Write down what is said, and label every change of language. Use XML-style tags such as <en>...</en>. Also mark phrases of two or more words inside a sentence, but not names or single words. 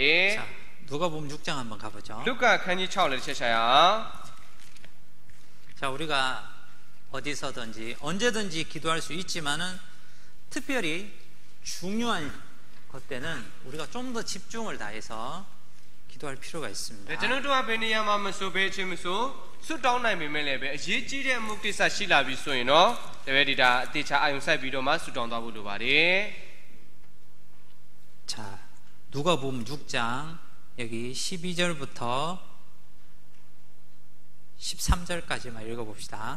<ko>자, 누가복음 6장 한번 가보죠.</ko> <my>လုကာခန်းကြီး6လည်းတစ်ချက်ရှာရအောင်</my> <ko>자, 우리가 어디서든지 언제든지 기도할 수 있지만은 특별히 중요한 것 때는 우리가 좀 더 집중을 다해서 기도할 필요가 있습니다.</ko> <my>ကျွန်တော်တို့ကဘယ်နေရာမှာမဆိုဘယ်အချိန်မဆိုဆုတောင်းနိုင်ပေမဲ့လည်းပဲအရေးကြီးတဲ့အမှုကိစ္စရှိလာပြီဆိုရင်တော့တပည့်ဒီတာအတိအကျအာရုံစိုက်ပြီးတော့မှဆုတောင်းသွားဖို့လိုပါတယ်</my> <ko>자, 누가복음 6장 여기 12절부터 13절까지만 읽어봅시다.</ko>